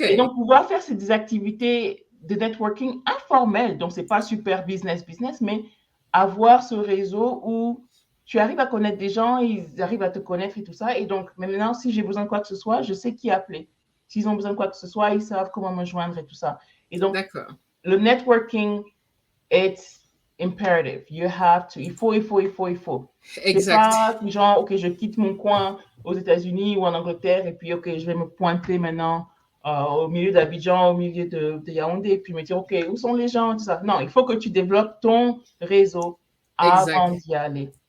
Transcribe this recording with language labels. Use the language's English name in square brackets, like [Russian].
[French] Et donc, pouvoir faire ces activités de networking informelles, donc ce n'est pas super business, mais avoir ce réseau où tu arrives à connaître des gens, ils arrivent à te connaître et tout ça. Et donc, maintenant, si j'ai besoin de quoi que ce soit, je sais qui appeler. S'ils ont besoin de quoi que ce soit, ils savent comment me joindre et tout ça. Et donc, D'accord. [English] le networking, it's imperative. You have to. [French] Il faut. C'est Exact. pas genre, OK, je quitte mon coin aux États-Unis ou en Angleterre et puis, OK, je vais me pointer maintenant au milieu d'Abidjan, au milieu de Yaoundé et puis me dire, OK, où sont les gens, tout ça. Non, il faut que tu développes ton réseau Exact. avant d'y aller.